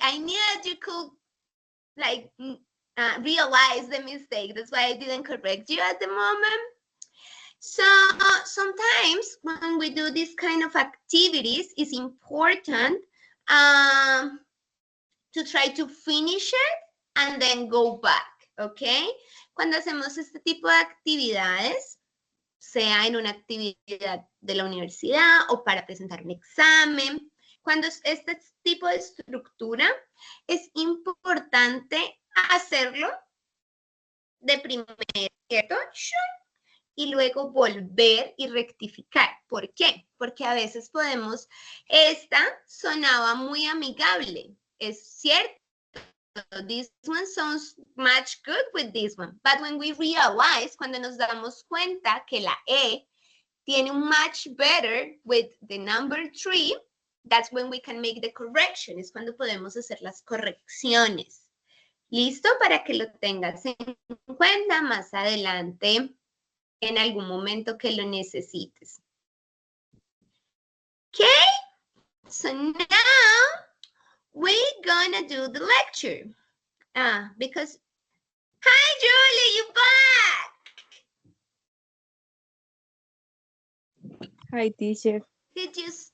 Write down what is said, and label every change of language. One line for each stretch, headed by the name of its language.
English: I knew that you could like realize the mistake. That's why I didn't correct you at the moment. So sometimes when we do this kind of activities, it's important to try to finish it and then go back, ¿ok?
Spanish: Cuando hacemos este tipo de actividades, sea en una actividad de la universidad o para presentar un examen, Cuando es este tipo de estructura, es importante hacerlo de primero, ¿cierto? Y luego volver y rectificar. ¿Por qué? Porque a veces podemos, esta sonaba muy amigable, es cierto.
English: This one sounds much good with this one. But when we realize,
Spanish: cuando nos damos cuenta que la E tiene un
English: match better with the number 3, that's when we can make the correction.
Spanish: Es cuando podemos hacer las correcciones. ¿Listo? Para que lo tengas en cuenta más adelante en algún momento que lo necesites.
English: Okay? So now we're gonna do the lecture. Because, hi Julie, you back. Hi, teacher. Did you?